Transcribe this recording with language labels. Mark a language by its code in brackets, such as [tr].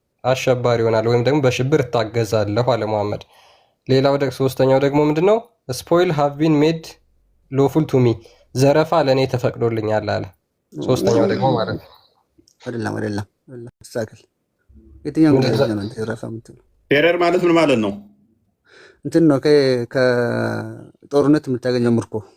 [am] አሸባሪ ይሆናል ወይም ደግሞ በሽብር እታገዛለሁ አለ መሐመድ። ሌላው ደግሞ ሶስተኛው ደግሞ ምንድነው? [en] spoil have been made lawful to me. [am] ዘረፋ ለኔ ተፈቅዶልኛል አለ። ሶስተኛው ደግሞ ማለት ነው። አይደለም ሳከል የትኛው ነው ዘረፋ የምትለው? ቴረር ማለት ምን ማለት ነው? እንትን ነው ከጦርነት የምታገኘው ምርኮ